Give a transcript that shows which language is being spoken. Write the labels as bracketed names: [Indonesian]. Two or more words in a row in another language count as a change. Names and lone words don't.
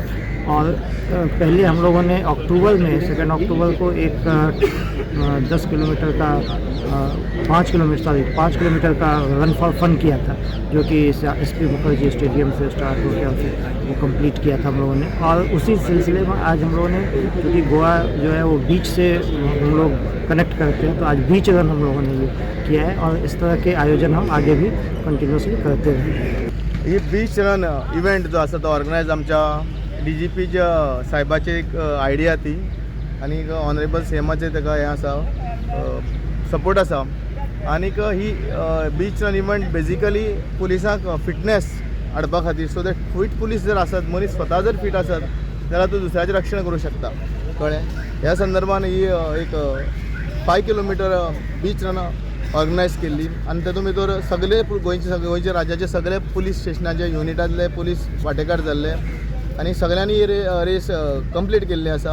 [Hindi] और पहले हम लोगों ने अक्टूबर में 2 अक्टूबर को एक 10 किलोमीटर का 5 किलोमीटर का [English] run for fun [Hindi] किया था, जो कि SP मुखर्जी स्टेडियम से स्टार्ट हो गया, फिर वो कंप्लीट किया था हम लोगों ने। और उसी सिलसिले में आज हम लोगों ने, क्योंकि गोवा जो है वो बीच से हम लोग कनेक्ट करते हैं, तो आज [English] beach run [Hindi] हम लोगों ने ये किया है और इस तरह के आयोजन हम आगे भी कंटिन्यूसली करते रहेंगे। [Konkani] ही [English] beach run event [Konkani] जो आसा तो ऑर्गनायज आमच्या DGPच्या साहेबाची एक आयडिया ती, आणि ऑनरेबल सीएमाचे ताका हें आसा, सपोर्ट आसा। आनीक ही [English] beach run event basically [Konkani] पुलिसांक फिटनेस हाडपा खातीर, [English] so that fit police [Konkani] जर आसत, मनीस स्वता जर फिट आसत जाल्यार तो दुसऱ्याचें रक्षण करूं शकता, कळ्ळें। ह्या संदर्भान ही एक 5 किलोमीटर [English] beach run [Konkani] ऑर्गनायज केल्ली, आनी तातूंत भितर सगळे गोंयचे राज्याचे सगळे पुलीस स्टेशनाचे युनिटांतले पुलीस वांटेकार जाल्ले आनी सगळ्यांनी ही [English] race complete [Konkani] केल्ली आसा।